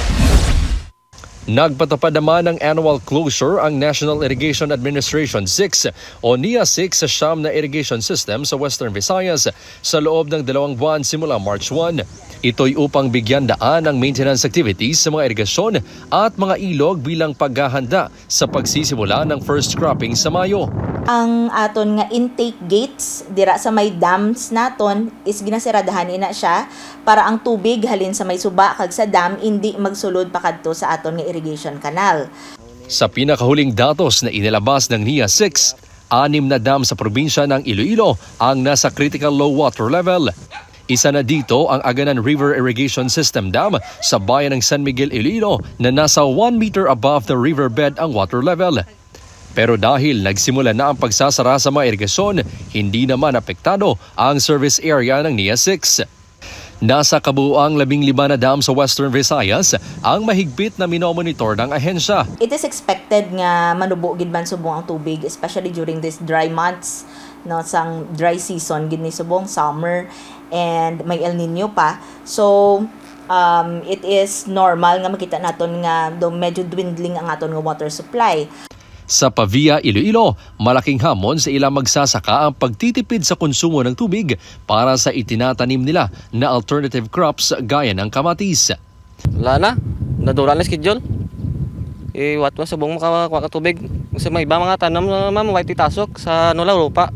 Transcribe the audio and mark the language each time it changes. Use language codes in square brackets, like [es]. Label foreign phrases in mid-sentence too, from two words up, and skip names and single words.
[tl] Nagpatupad naman ng [en] annual closure [tl] ang National Irrigation Administration 6 o NIA-6 sa siyam na [en] irrigation system [tl] sa Western Visayas sa loob ng 2 buwan simula March 1. Ito'y upang bigyan daan ang [en] maintenance activities [tl] sa mga irigasyon at mga ilog bilang paghahanda sa pagsisimula ng [en] first cropping [tl] sa Mayo. [hil] Ang aton nga [en] intake gates [hil] dira sa may dams naton is ginasiradahan ina siya para ang tubig halin sa may suba kag sa dam hindi magsulod pa kadto sa aton nga [en] irrigation canal. [tl] Sa pinakahuling datos na inilabas ng NIA-6, 6 na dam sa probinsya ng Iloilo ang nasa [en] critical low water level. [tl] Isa na dito ang Aganan River Irrigation System Dam sa bayan ng San Miguel, Iloilo na nasa [en] 1 meter above the riverbed [tl] ang [en] water level. [tl] Pero dahil nagsimula na ang pagsasara sa mga irigasyon, hindi naman apektado ang service area ng NIA-6. Nasa kabuuang 15 na dam sa Western Visayas ang mahigpit na minomonitor ng ahensya. [en] It is expected [hil] nga manubo gid man subong ang tubig, [en] especially during these dry months, [hil] no, sang [en] dry season [hil] gid ni subong [en] summer and [hil] may El Nino pa. [en] So it is normal [hil] nga makita naton nga do medyo dwindling ang aton nga [en] water supply. [tl] Sa Pavia, Iloilo, malaking hamon sa ilang magsasaka ang pagtitipid sa konsumo ng tubig para sa itinatanim nila na [en] alternative crops [tl] gaya ng kamatis. [hil] Wala na, nadura na schedule. Iwat mo subong makakuha ka tubig. [tl] Kasi may iba mga tanam na white titasok sa lupa.